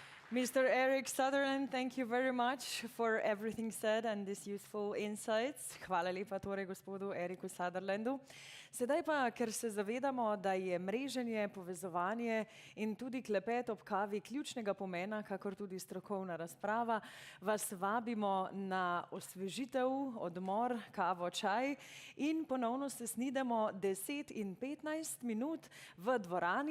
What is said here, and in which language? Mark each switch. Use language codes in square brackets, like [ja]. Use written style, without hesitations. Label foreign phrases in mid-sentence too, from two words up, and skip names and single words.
[en] Mr. Eric Sutherland, thank you very much for everything said and these useful insights. [sl] Hvala lepa torej gospodu Eriku Sutherlandu. Sedaj pa, ker se zavedamo, da je mreženje, povezovanje in tudi klepet ob kavi ključnega pomena, kakor tudi strokovna razprava, vas vabimo na osvežitev, odmor, kavo, čaj in ponovno se snidemo 10 in 15 minut v dvorani.